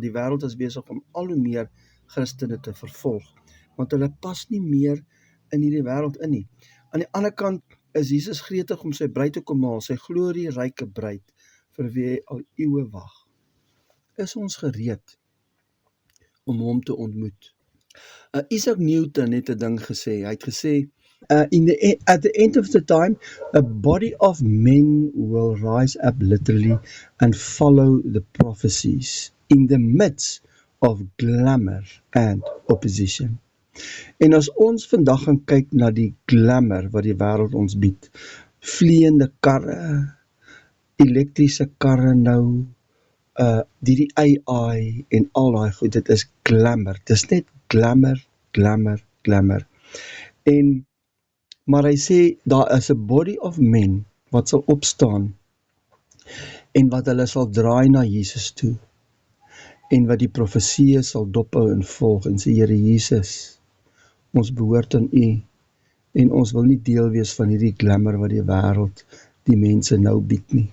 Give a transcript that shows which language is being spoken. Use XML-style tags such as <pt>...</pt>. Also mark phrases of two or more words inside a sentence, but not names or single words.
<af>Die wêreld is besig om al hoe meer Christene te vervolg, want hulle pas nie meer in hierdie wêreld in nie. Aan die ander kant is Jesus gretig om sy bruid te kom haal, sy glorieryke bruid, vir wie hy al eeue wag. Is ons gereed om hom te ontmoet? Isaac Newton het 'n ding gesê. Hy het gesê,</af> <en>at the end of the time, a body of men will rise up literally and follow the prophecies in the midst of glamour and opposition.</en> <af>En as ons vandag gaan kyk na die glamour wat die wêreld ons bied, vliegende karre, elektriese karre nou, die AI en al daai goed, dit is glamour. Dit is net glamour, glamour, glamour. Maar hy sê, daar is 'n</af> <en>body of men</en> <af>wat sal opstaan en wat hulle sal draai na Jesus toe en wat die profeseë sal dophou en volg en sê, Here Jesus, ons behoort aan u en ons wil nie deel wees van hierdie glamour wat die wêreld die mense nou bied nie.</af>